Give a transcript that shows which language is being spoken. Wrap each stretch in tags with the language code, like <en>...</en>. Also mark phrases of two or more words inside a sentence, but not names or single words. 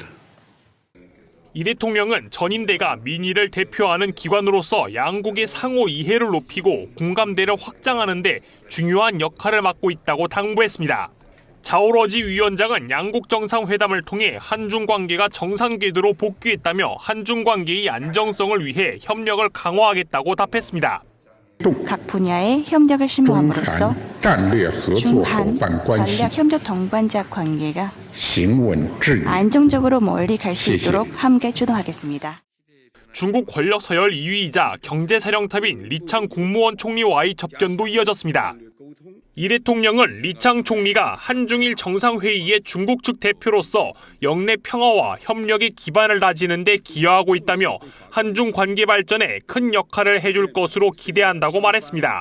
<ko>이 대통령은 전인대가 민의를 대표하는 기관으로서 양국의 상호 이해를 높이고 공감대를 확장하는 데 중요한 역할을 맡고 있다고 당부했습니다. 자오러지 위원장은 양국 정상회담을 통해 한중 관계가 정상 궤도로 복귀했다며 한중 관계의 안정성을 위해 협력을 강화하겠다고 답했습니다. 각 분야의 협력을 심화함으로써</ko> <zh>战略合作伙 중한 伴关系</zh> <ko>전략 협력 동반자 관계가</ko> <zh>行稳致远。</zh> <ko>안정적으로 멀리 갈 수 시시. 있도록 함께 주도하겠습니다. 중국 권력 서열 2위이자 경제사령탑인 리창 국무원 총리와의 접견도 이어졌습니다. 이 대통령은 리창 총리가 한중일 정상회의의 중국 측 대표로서 영내 평화와 협력의 기반을 다지는 데 기여하고 있다며 한중 관계 발전에 큰 역할을 해줄 것으로 기대한다고 말했습니다.</ko>